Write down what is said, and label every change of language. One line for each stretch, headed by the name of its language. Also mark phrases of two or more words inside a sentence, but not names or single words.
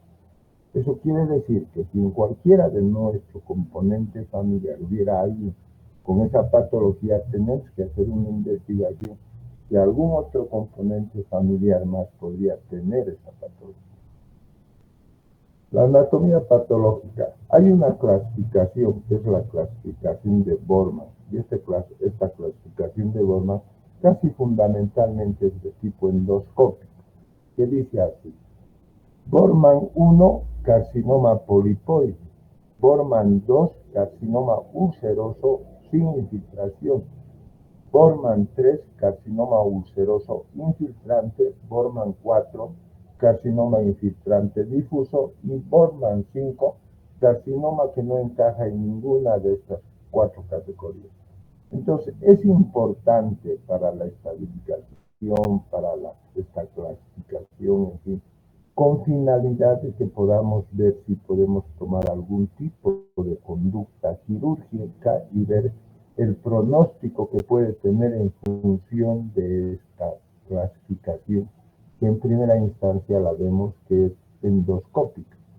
Spanish: Eso quiere decir que si en cualquiera de nuestro componente familiar hubiera alguien con esa patología, tenemos que hacer una investigación de algún otro componente familiar más podría tener esa patología. La anatomía patológica. Hay una clasificación que es la clasificación de Borman, y esta clasificación de Borman casi fundamentalmente es de tipo endoscópico, que dice así: Borman 1, carcinoma polipoide. Borman 2, carcinoma ulceroso sin infiltración. Borman 3, carcinoma ulceroso infiltrante. Borman 4, carcinoma infiltrante difuso, y Bormann 5, carcinoma que no encaja en ninguna de estas 4 categorías. Entonces, es importante para la estadificación, para esta clasificación, en fin, con finalidad de que podamos ver si podemos tomar algún tipo de conducta quirúrgica y ver el pronóstico que puede tener en función de esta clasificación, que en primera instancia la vemos que es endoscópica.